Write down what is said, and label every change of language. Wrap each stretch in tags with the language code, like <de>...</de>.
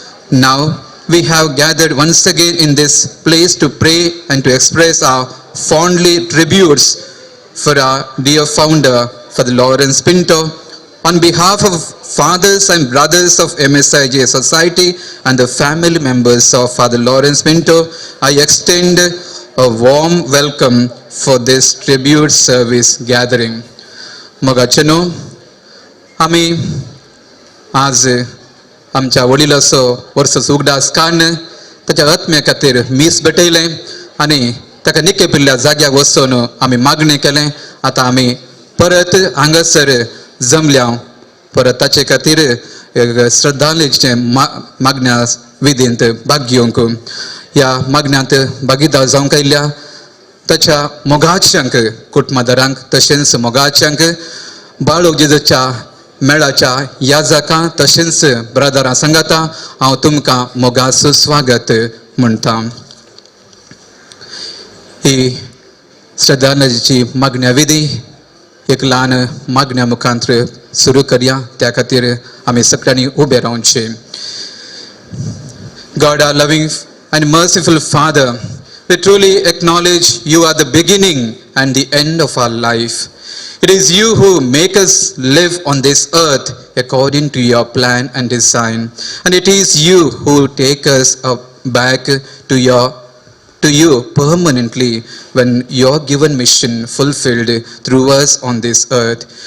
<en>Now, we have gathered once again in this place to pray and to express our fondly tributes for our dear founder, Father Lawrence Pinto. On behalf of fathers and brothers of MSIJ Society and the family members of Father Lawrence Pinto, I extend a warm welcome for this tribute service gathering.</en> <kok>Mogachano, आमी आज आमच्या वडिलाचो वर्स उगडास काडन ताच्या आत्म्या खातीर मीस भेटयलें आनी ताका निके पिल्ल्या जाग्यार वचून आमी मागणें केलें. आतां आमी परत हांगासर जमल्या परत ताचे खातीर श्रद्धांजलीचे मागण्या विधींत भाग घेवंक ह्या मागण्यांत भागीदार जावंक आयिल्ल्या ताच्या मोगाच्यांक कुटुंबदारांक तशेंच मोगाच्यांक बाळूक जेजूच्या मेळाच्या याजकां तशेंच ब्रदरां सांगाता हांव तुमकां मोगाचो स्वागत म्हणटा. ही श्रद्धांजलीची मागण्या विधी एक ल्हान मागण्या मुखांतर सुरू करया. त्या खातीर आमी सगळ्यांनी उबे रावचे.</kok> <en>God, our loving and merciful Father, we truly acknowledge you are the beginning and the end of our life. It is you who make us live on this earth according to your plan and design. And it is you who take us back to you permanently when your given mission fulfilled through us on this earth.</en>